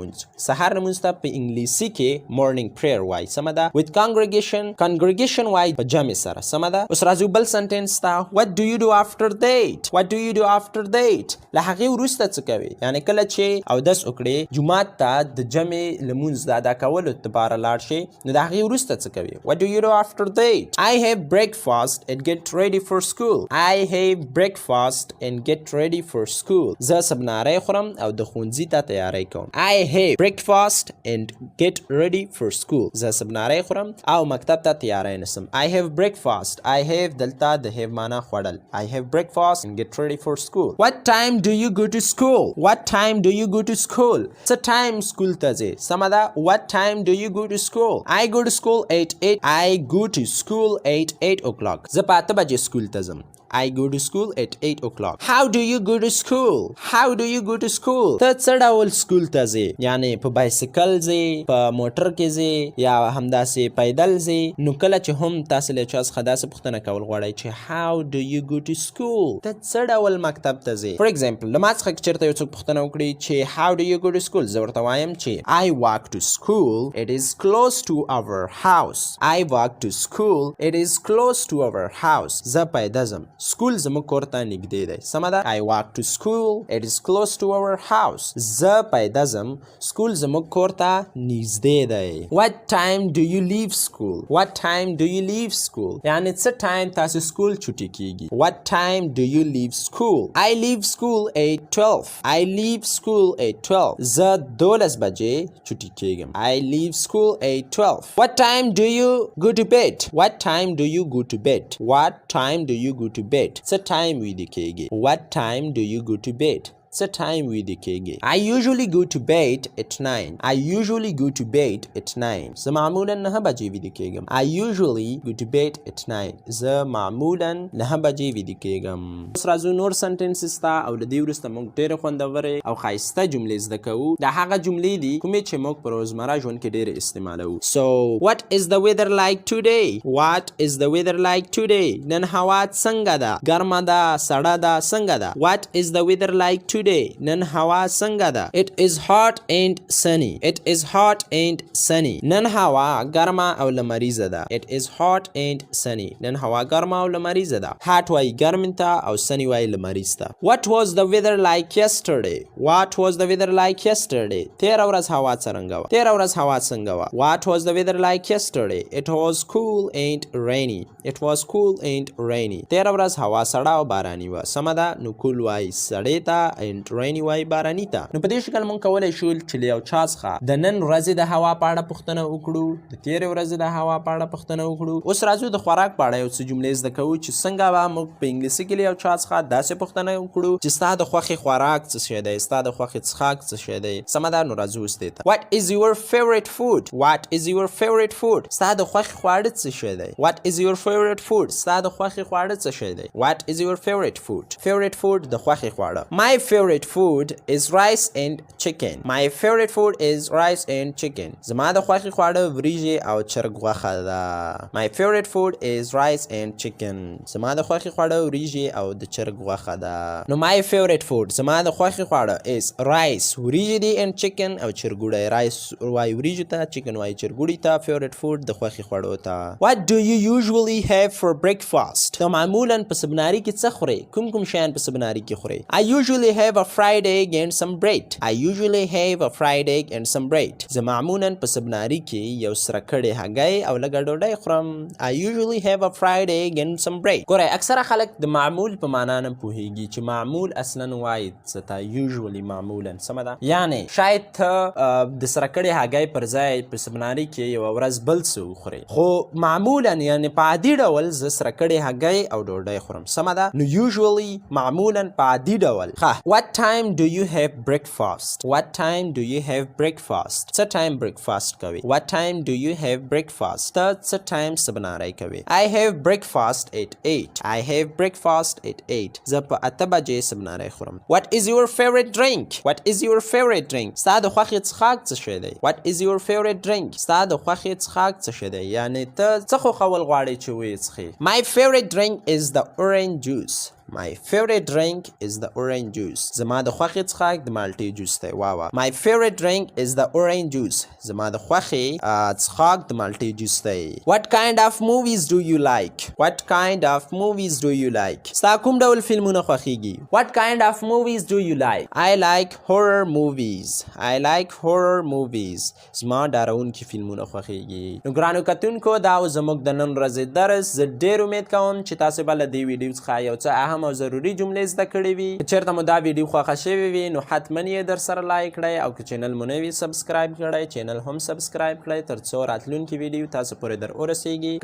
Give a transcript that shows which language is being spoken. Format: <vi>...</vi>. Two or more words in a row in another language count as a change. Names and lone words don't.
<ps>لمونځ ته په انګلیسي کې</ps> <en>morning prayer</en> <ps>وای سمه ده</ps> <en>with congregation</en> <ps>وای په جمع سره سمه ده اوس راځو بل سنټنس ته</ps> <en>what do you do after that</en> <ps>له هغې وروسته څه کوي یعنی کله چې اودس وکړې جومات ته د جمع لمونځ د ادا کولو دپاره لاړ شئ نو د هغې وروسته څه کوي</ps> <en>what do you do after that I have breakfast and get ready for school</en> <ps>زه سبناری خورم او د ښوونځي ته تیاری کوم</ps> <en>I have breakfast and get ready for school</en> <ps>زه سبناری خورم او مکتب ته تیاری نسم</ps> <en>I have breakfast I have</en> <ps>دلته د</ps> <en>have</en> <ps>معنا خوړل</ps> <en>I have breakfast and get ready for school what time do you go to school څه time school</en> <ps>ته ځې سمه ده</ps> <en>what time do you go to school I go to school at 8 o'clock</en> <ps>زه په 8 بجې سکول ته ځم</ps> <en>I go to school at 8 o'clock. How do you go to school? How do you go to school?</en> <ps>ته څه ډول سکول ته ځې؟ یعنی په بایسکل ځې، په موټر کې ځې، یا همداسې پیدل ځې. نو کله چې هم تاسو له چا څخه داسې پوښتنه کول غواړئ چې</ps> <en>how do you go to school؟</en> <ps>ته څه ډول مکتب ته ځې؟</ps> <en>for example</en> <ps>له ما څخه که چېرته یو څوک پوښتنه وکړي چې</ps> <en>how do you go to school؟</en> <ps>زه ورته وایم چې</ps> <en>I walk to school. It is close to our house. I walk to school. It is close to our house.</en> <ps>زه پیدا ځم. سکول زموږ کور ته نږدې دی. سمه ده؟</ps> <en>I walk to school. It is close to our house.</en> <ps>زه پیدا ځم. سکول زموږ کور ته نږدې دی.</ps> <en>What time do you leave school? What time do you leave school?</en> <ps>یعنی څه ټایم تاسو سکول چټي کیږي.</ps> <en>What time do you leave school? I leave school at 12. I leave school at 12.</en> <ps>زه 12 بجې چټي کیږم.</ps> <en>I leave school at 12. What time do you go to bed? What time do you go to bed? What time do you go to bed?</en> <ps>څه ټایم ویده کیږي.</ps> <en>What time do you go to bed?</en> <ps>څه ټایم ویده کیږي.</ps> <en>I usually go to bed at 9. I usually go to bed at 9.</en> <ps>زه معمولا 9 بجې ویده کیږم.</ps> <en>I usually go to bed at 9.</en> <ps>زه معمولا 9 بجې ویده کیږم. اوس راځو نور سنټنسز ته او له دې وروسته موږ ډېرې خوندورې او ښایسته جملې زده کوو. دا هغه جملې دي کومې چې موږ په روزمره ژوند کې ډېرې استعمالوو.</ps> <en>So what is the weather like today? What is the weather like today?</en> <ps>نن هوا څنګه ده؟ ګرمه ده، سړه ده، څنګه ده؟</ps> <en>What is the weather like today?</en> <ps>نن هوا څنګه ده؟</ps> <en>It is hot and sunny. It is hot and sunny.</en> <ps>نن هوا ګرمه او لمریزه ده.</ps> <en>It is hot and sunny.</en> <ps>نن هوا ګرمه او لمریزه ده. Hot وایي ګرم ته او sunny وایي لمریز ته.</ps> <en>What was the weather like yesterday? What was the weather like yesterday?</en> <ps>تېره ورځ هوا څرنګه وه؟ تېره ورځ هوا څنګه وه؟</ps> <en>What was the weather like yesterday? It was cool and rainy. It was cool and rainy.</en> <ps>تېره ورځ هوا سړه او باراني وه. سمه ده؟ نو cool وایي سړې ته</ps> <en>and rainy</en> <ps>وایي باراني ته. نو په دې شکل موږ کولی شو چې له یو چا څخه د نن ورځې د هوا په اړه پوښتنه وکړو، د تېرې ورځې د هوا په اړه پوښتنه وکړو. اوس راځو د خوراک په اړه یو څه جملې زده کوو چې څنګه به موږ په انګلیسي کې له یو چا څخه داسې پوښتنه وکړو چې ستا د خوښې خوراک څه شی دی، ستا د خوښې څښاک څه شی دی. سمه ده؟ نو راځو اوس دې ته.</ps> <en>What is your favorite food? What is your favorite food?</en> <ps>ستا د خوښې خواړه څه شی دی.</ps> <en>What is your favorite food?</en> <ps>ستا د خوښې خواړه څه شی دی.</ps> <en>What is your favorite food? Favorite food</en> <ps>د خوښې خواړه.</ps> <en>My favorite food is rice and chicken. My favorite food is rice and chicken.</en> <ps>زما د خوښې خواړه وریژې او چرګ غوښه ده.</ps> <en>My favorite food is rice and chicken.</en> <ps>زما د خوښې خواړه وریژې او د چرګ غوښه ده. نو</ps> <en>my favorite food</en> <ps>زما د خوښې خواړه</ps> <en>is rice</en> <ps>وریژې دي</ps> <en>and chicken</en> <ps>او چرګوړی. rice وایي وریژو ته، chicken وایي چرګوړي ته،</ps> <en>favorite food</en> <ps>د خوښې خوړو ته.</ps> <en>What do you usually have for breakfast?</en> <ps>ته معمولا په سبناري کې څه خورې؟ کوم شیان په سبناري کې خورې؟</ps> <en>I usually have a fried egg and some bread. I usually have a fried egg and some bread.</en> <ps>زه معمولا په سبناري کې یو سره کړې هګۍ او لږه ډوډۍ خورم.</ps> <en>I usually have a fried egg and some bread.</en> <ps>ګورئ اکثره خلک د معمول په معنا نه پوهېږي چې معمول اصلا وایي څه ته usually معمولا. سمه ده؟ یعنې شاید ته د سره کړې هګۍ پر ځای په سبناري کې یوه ورځ بل څه وخورې، خو معمولا یعنې په عادي ډول زه سره کړې هګۍ او ډوډۍ خورم. سمه ده؟ نو usually معمولا په عادي ډول.</ps> <en>What time do you have breakfast? What time do you have breakfast?</en> <ps>څه ټایم breakfast کوي.</ps> <en>What time do you have breakfast?</en> <ps>ته څه ټایم سبناری کوي.</ps> <en>I have breakfast at 8. I have breakfast at 8.</en> <ps>زه په 8 بجې سبناری خورم.</ps> <en>What is your favorite drink? What is your favorite drink?</en> <ps>ستا د خوښې څښاک څه شی دی.</ps> <en>What is your favorite drink?</en> <ps>ستا د خوښې څښاک څه شی دی. یعنې ته څه خوښول غواړې چې ویې څښې.</ps> <en>My favorite drink is the orange juice. My favorite drink is the orange juice.</en> <ps>زما د خوښې څښاک د مالټې جوس دی. واوا.</ps> <en>My favorite drink is the orange juice.</en> <ps>زما د خوښې څښاک د مالټې جوس دی.</ps> <en>What kind of movies do you like? What kind of movies do you like?</en> <ps>ستا کوم ډول فلمونه خوښیږي.</ps> <en>What kind of movies do you like? I like horror movies. I like horror movies.</en> <ps>زما ډارونکي فلمونه خوښیږي. نو ګرانو کتونکو دا و زموږ د نن ورځې درس. زه ډېر امید کوم چې تاسو به له دې ویډیو څخه یو څه اهم مهم او ضروري جملې زده کړې وي. که چېرته مو دا ویډیو خوښه شوې وي نو حتما یې در سره لایک کړئ او که چینل مو نه وي سبسکرایب کړئ چینل هم سبسکرایب کړئ تر څو راتلونکي ویډیو تاسو پورې در ورسیږي.</ps>